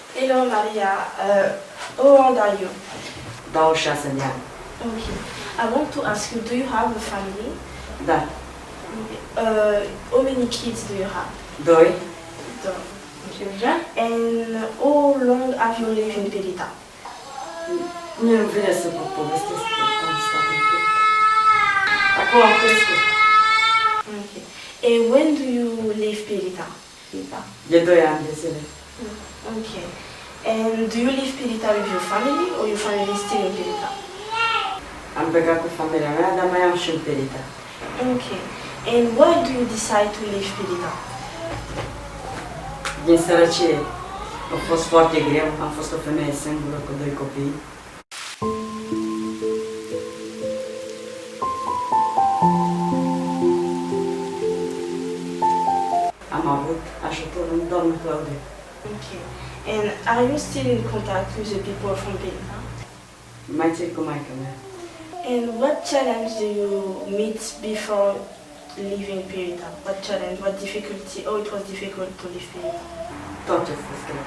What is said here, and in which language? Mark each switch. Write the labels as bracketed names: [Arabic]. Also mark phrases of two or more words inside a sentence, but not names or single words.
[English] Hello Maria, how old are you? [Romanian] 26 de ani. [English] Okay. I want to ask you, do you have a family? [Romanian] Da. [English] How many kids do you have? 2. And how long have you lived in Pirita? [Romanian] Mie nu vine să vă povestesc că am stat în Pirita. Acum am crescut. [English] Okay. And when do you leave Pirita? [Romanian] De 2 ani de zile. [English] Okay. And do you leave Pirita with your family or your family is still in Pirita? [Romanian] Am plecat cu familia mea, dar mai am și în Pirita. [English] Okay. And why do you decide to leave Pirita? [Romanian] Din sărăcie. A fost foarte greu, am fost o femeie singură cu 2 copii. Am avut ajutor în doamna Claudia. [English] Okay. And are you still in contact with the people from Pirita? [Romanian] Mai țin cu maica mea. [English] And what challenge do you meet before leaving Pirita? What challenge, what difficulty, oh it was difficult to leave Pirita? [Romanian] Tot ce a fost greu.